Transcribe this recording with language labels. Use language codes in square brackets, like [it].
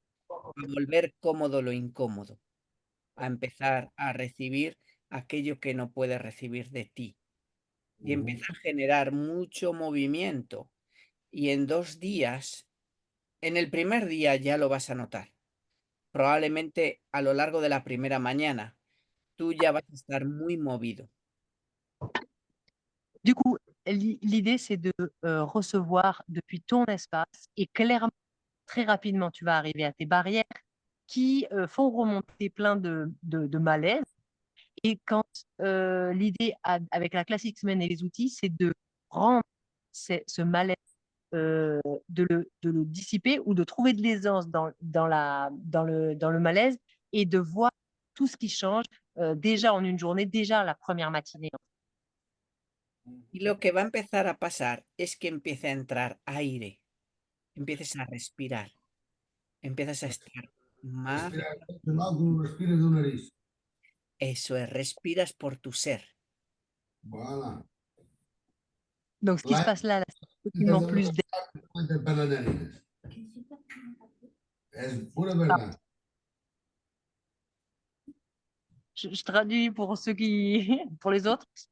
[es] A volver cómodo lo incómodo. A empezar a recibir aquello que no puedes recibir de ti. Y empieza a generar mucho movimiento. Y en 2 días, en el primer día ya lo vas a notar. Probablemente a lo largo de la primera mañana, tú ya vas a estar muy movido. [fr] Du coup, l'idée, c'est de recevoir depuis ton espace et clairement, très rapidement, tu vas arriver à tes barrières qui font remonter plein de malaise. Et quand l'idée avec la classe X-Men et les outils, c'est de rendre ce malaise, de le dissiper ou de trouver de l'aisance dans le malaise et de voir tout ce qui change déjà en une journée, déjà la première matinée. [es] Y lo que va a empezar a pasar es que empiece a entrar aire, empieces a respirar, empiezas a estar más... Respirar, como respiras do nariz. Eso es, respiras por tu ser. [fr] Voilà. Donc, ce qui se passe là, c'est effectivement plus d'air. [es] Es pura verdad. [fr] Je traduis pour ceux qui, pour les autres.